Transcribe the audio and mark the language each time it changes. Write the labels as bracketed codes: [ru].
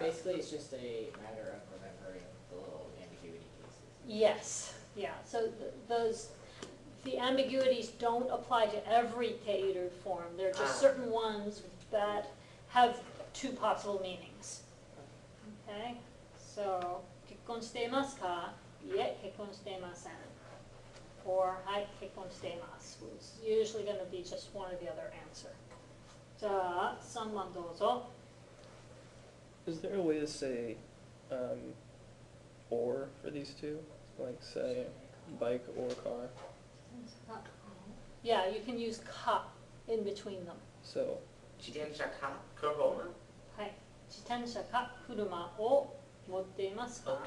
[en] basically, it's just a matter of remembering the little ambiguity cases. Yes, yeah, so the ambiguities don't apply to every tailored form. There are just certain ones that have two possible meanings. Okay, so [ja] 結婚していますか?いえ、結婚していません. Or はい、結婚しています. [en] It's usually going to be just one or the other answer. [ja] じゃあ、3番どうぞ. [en] Is there a way to say or for these two? Like say bike or car? Yeah, you can use か in between them. So [ja] 自転車か車はい。自転車か車を持っていますか?